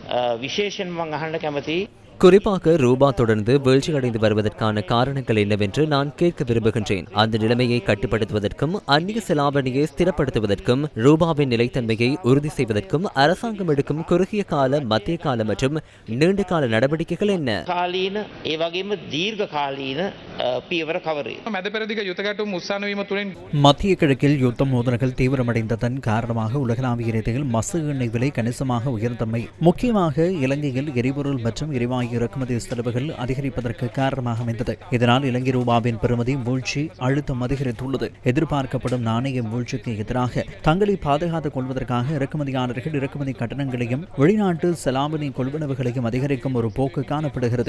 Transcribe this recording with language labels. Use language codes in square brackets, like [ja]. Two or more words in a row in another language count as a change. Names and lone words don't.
[si] විශේෂයෙන් මම අහන්න කැමතියි [ta] குறிப்பாக ரூபா தொடர்ந்து வீழ்ச்சியடைந்து வருவதற்கான காரணங்கள் என்னவென்று நான் கேட்க விரும்புகின்றேன். அந்த நிலைமையை கட்டுப்படுத்துவதற்கும் அந்நிய செலாவணியை ஸ்திரப்படுத்துவதற்கும் ரூபாவின் நிலைத்தன்மையை உறுதி செய்வதற்கும் அரசாங்கம் எடுக்கும் குறுகிய கால, மத்திய கால மற்றும் நீண்ட கால நடவடிக்கைகள் என்ன? [si] කාලීන ඒ වගේම දීර්ඝ කාලීන පියවර කවරේ මැද පෙරදිග යුත ගැටුම් උත්සාහන වීම තුළින් [ta] மத்திய கிழக்கில் யுத்த மோதல்கள் தீவிரமடைந்ததன் காரணமாக உலகளாவிய ரீதியில் மசகு எண்ணெய் விலை கணிசமாக உயர்ந்தமை முக்கியமாக இலங்கையில் எரிபொருள் மற்றும் எரிவாயு இறக்குமதி செலவுகள் அதிகரிப்பதற்கு காரணமாக அமைந்தது. இதனால் இலங்கை ரூபாவின் பெறுமதி வீழ்ச்சி அழுத்தம் அதிகரித்துள்ளது. எதிர்பார்க்கப்படும் நாணய வீழ்ச்சிக்கு எதிராக தங்களை பாதுகாத்துக் கொள்வதற்காக இறக்குமதியாளர்கள் இறக்குமதி கட்டணங்களையும் வெளிநாட்டு செலாவணி கொள்வனவுகளையும் அதிகரிக்கும் ஒரு போக்கு காணப்படுகிறது.